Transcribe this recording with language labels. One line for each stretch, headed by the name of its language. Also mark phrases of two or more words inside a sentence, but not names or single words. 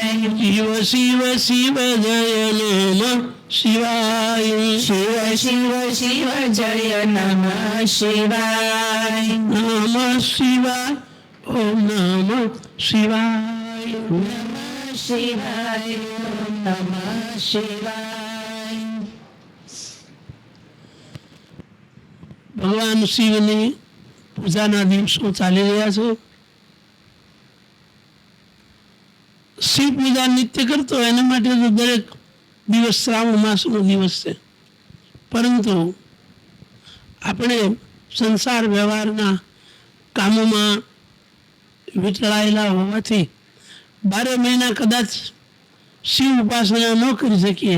Sanskrit: शिव शिव शिव जय नमः शिवाय शिव शिव शिव जय नमः शिवाय नमः शिवाय ओम नमः शिवाय नमः शिवाय ॐ नमः शिवाय
Gujarati: ભગવાન શિવની પૂજાના દિવસો ચાલી રહ્યા છે. શિવ પૂજા નિત્ય કરતો એના માટે તો દરેક દિવસ શ્રાવણ માસનો દિવસ છે, પરંતુ આપણે સંસાર વ્યવહારના કામોમાં વીંટળાયેલા હોવાથી 12 મહિના કદાચ શિવ ઉપાસના ન કરી શકીએ.